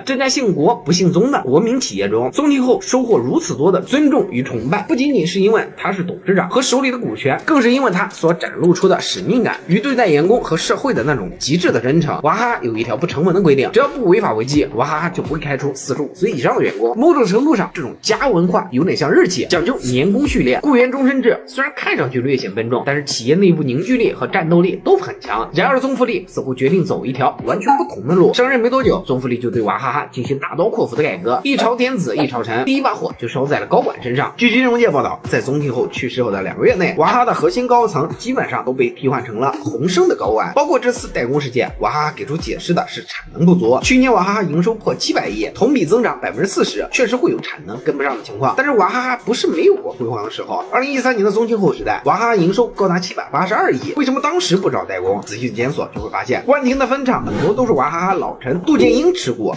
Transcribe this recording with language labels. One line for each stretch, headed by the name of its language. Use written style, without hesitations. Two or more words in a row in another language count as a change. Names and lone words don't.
Chinese: 這家姓國不姓宗的國民企業中，宗慶後收穫如此多的尊重與崇拜，不僅僅是因為他是董事長和手裡的股權，更是因為他所展露出的使命感與對待員工和社會的那種極致的真誠。娃哈哈有一條不成文的規定，只要不違法違紀，娃哈哈就不會開除45歲以上的員工。某種程度上，這種家文化有點像日企，講究年功序列、雇員終身制，雖然看上去略顯笨重，但是企業內部凝聚力和戰鬥力都很強。然而宗馥莉似乎決定走一條完全不同的路。上任沒多久，宗馥莉就對娃哈哈進行大刀闊斧的改革，一朝天子一朝臣，第一把火就燒在了高管身上。據金融界報道，在宗慶後去世後的2個月內，娃哈哈的核心高層基本上都被替換成了宏升的高管。包括這次代工事件，娃哈哈給出解釋的是產能不足。去年娃哈哈營收破700億，同比增長40%，確實會有產能跟不上的情況。但是娃哈哈不是沒有過輝煌的時候。2013年的宗慶後時代，娃哈哈營收高達782億，為什麼當時不找代工？仔細檢索就會發現，關停的分廠很多都是娃哈哈老臣杜建英持股。